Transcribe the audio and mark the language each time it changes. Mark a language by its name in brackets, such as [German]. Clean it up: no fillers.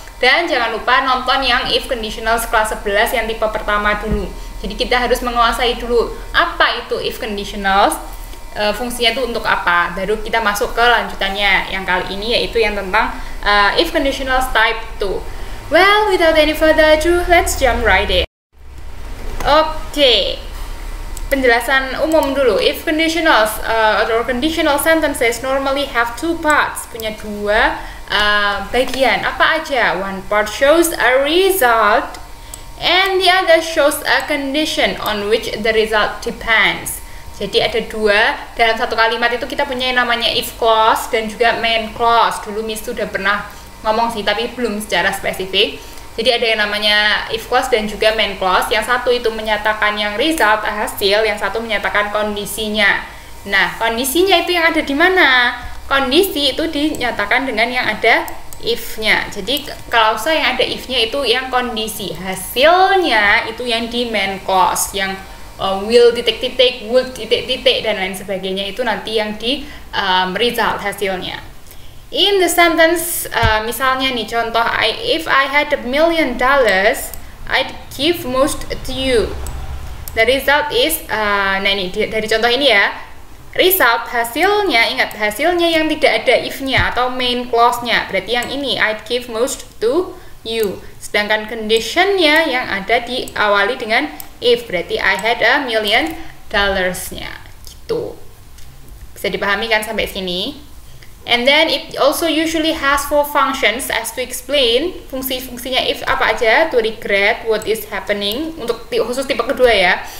[Indonesian] Dan jangan lupa nonton yang if conditionals kelas 11 yang tipe pertama dulu. Jadi kita harus menguasai dulu apa itu if conditionals, fungsinya itu untuk apa. Baru kita masuk ke lanjutannya yang kali ini, yaitu yang tentang if conditionals type 2. [English] Well, without any further ado, let's jump right in. [Indonesian] Oke. Penjelasan umum dulu. [English] If conditionals or conditional sentences normally have two parts, [Indonesian] punya dua bagian. Apa aja? [English] One part shows a result and the other shows a condition on which the result depends. [Indonesian] Jadi ada dua, dalam satu kalimat itu kita punya yang namanya if clause dan juga main clause. Dulu Miss sudah pernah ngomong sih, tapi belum secara spesifik. Jadi ada yang namanya if clause dan juga main clause. Yang satu itu menyatakan yang result, hasil, yang satu menyatakan kondisinya. Nah, kondisinya itu yang ada di mana? Kondisi itu dinyatakan dengan yang ada if-nya. Jadi klausa yang ada if-nya itu yang kondisi. Hasilnya itu yang di main clause, yang will titik-titik, would titik-titik dan lain sebagainya itu nanti yang di result hasilnya. [English] In the sentence, [Indonesian] misalnya nih contoh, [English] if I had $1 million, I'd give most to you. The result is, [Indonesian] nah ini dari contoh ini ya, result hasilnya, ingat hasilnya yang tidak ada if-nya atau main clause-nya, berarti yang ini [English] I'd give most to you. [Indonesian] Sedangkan condition-nya yang ada diawali dengan if, berarti [English] I had $1 million [Indonesian] nya gitu. Bisa dipahami kan sampai sini? [English] And then it also usually has four functions as to explain. [Indonesian] Fungsi-fungsinya if apa aja? [English] To regret what is happening, [Indonesian] untuk khusus tipe kedua ya.